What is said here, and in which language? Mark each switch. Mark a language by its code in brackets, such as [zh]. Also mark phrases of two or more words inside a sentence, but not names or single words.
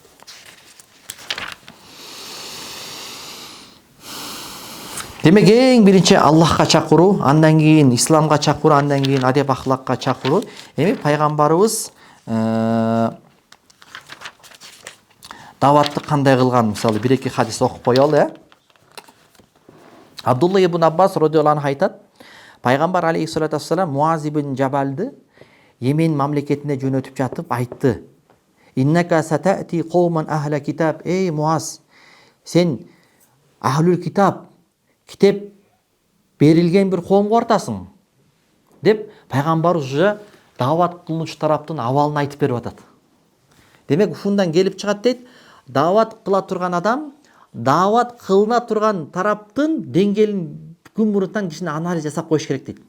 [ky] Демек эң биринчи Аллахка чакыруу, андан кийин исламга чакыруу, андан кийин адеп ахлакка чакыруу. Эми пайгамбарыбыз даватты кандай кылган, мисалы бир-эки хадис окуп коелу. Абдулла ибн Аббас [ar] رضي الله عنه [ky] айтат, пайгамбар [ar] عليه الصلاة والسلام [ky] Муаз ибн Жабалды Йемен мамлекетине жөнөтүп жатып айтты. [ar] إنك ستأتي قوما أهل كتاب. [ky] Эй Муаз, сен [ar] أهل الكتاب, [ky] китеп берилген бир коомго бартасың деп пайгамбар уже дават кылынуучу тараптын абалын айтып берип атат. Демек ушундан келип чыгат дейт, дават кыла турган адам дават кылына турган тараптын деңгээлин күн мурунтан кичине анализ жасап коюш керек дейт.